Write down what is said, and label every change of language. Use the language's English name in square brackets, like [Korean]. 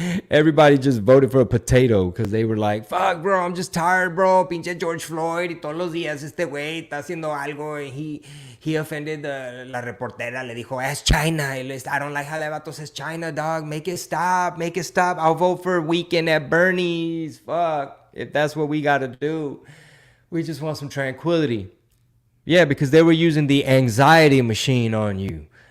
[English] Everybody just voted for a potato because they were like, fuck, bro, I'm just tired, bro. [Spanish] Pinche George Floyd y todos los días este güey está haciendo algo. [English] And he offended [Spanish] la reportera. Le dijo, es China. [English] I don't like how that vato says China, dog. Make it stop. I'll vote for a weekend at Bernie's. Fuck. If that's what we got to do. We just want some tranquility. Yeah, because they were using the anxiety machine on you.